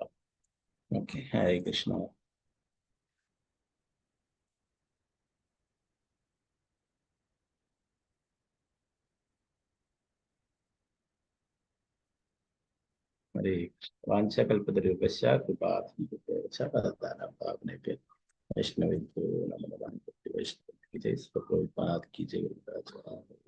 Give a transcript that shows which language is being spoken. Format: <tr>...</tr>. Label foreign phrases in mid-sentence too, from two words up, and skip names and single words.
<sa>ഓക്കെ, ഹരേ കൃഷ്ണ. ഹരേ കൃഷ്ണ. വാഞ്ചകൽപതരൂപശ്ച കൃപാ സിന്ധു ദേവച പതിദാനം പാവനേഭ്യോ വൈഷ്ണവേഭ്യോ നമോ നമഃ.</sa> <hi>वैष्णव की जय, श्री प्रभुपाद की जय.</hi>